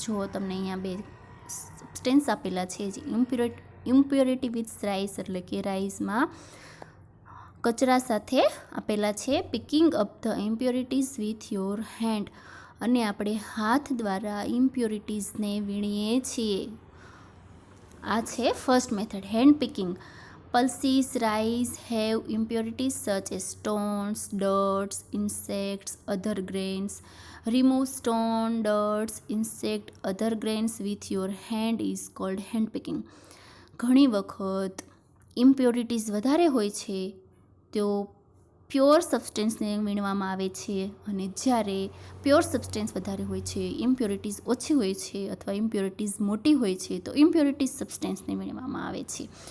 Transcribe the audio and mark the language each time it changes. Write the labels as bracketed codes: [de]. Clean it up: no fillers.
[gu] જો તમને અહીંયા બે સબસ્ટેન્સ આપેલા છે, જે ઇમ્પ્યોરિટી વિથ રાઈસ એટલે કે રાઈસમાં કચરા સાથે આપેલા છે. [en] Picking up the impurities with your hand. [gu] અને આપણે હાથ દ્વારા ઇમ્પ્યોરિટીઝને વીણીએ છીએ. આ છે first method, hand picking. [en] Pulses rice have impurities such as stones, dirts, insects, other grains. Remove stone, dirts, insect, other grains with your hand is called hand picking. [gu] ઘણી વખત ઇમ્પ્યોરિટીઝ વધારે હોય છે તો પ્યોર સબસ્ટેન્સને વીણવામાં આવે છે, અને જ્યારે પ્યોર સબસ્ટેન્સ વધારે હોય છે, ઇમ્પ્યોરિટીઝ ઓછી હોય છે અથવા ઇમ્પ્યોરિટીઝ મોટી હોય છે, તો ઇમ્પ્યોરિટીઝ સબસ્ટેન્સને વીણવામાં આવે છે.